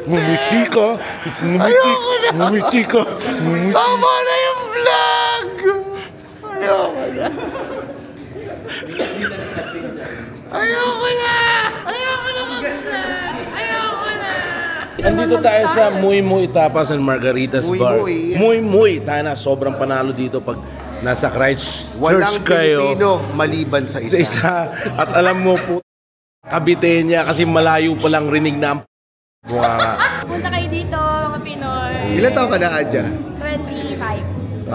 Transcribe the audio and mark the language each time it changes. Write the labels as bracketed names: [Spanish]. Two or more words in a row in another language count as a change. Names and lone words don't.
[Filipino] Ngumiti ka. Ayoko na. Ngumiti ka. Tama na yung vlog. Ayoko na. Ayoko na. Ayoko na mag-vlog. Ayoko na. Andito tayo sa Muy Muy Tapas and Margaritas Muy Bar. Muy. Muy Muy. Tayo na, sobrang panalo dito pag nasa Christchurch Walang kayo. Pilipino maliban sa isa. Sa isa. At alam mo po, Cavite niya kasi malayo pa lang rinig na ang Punta kayo dito, mga Pinoy. Ilan taon ka na, Adja? 25.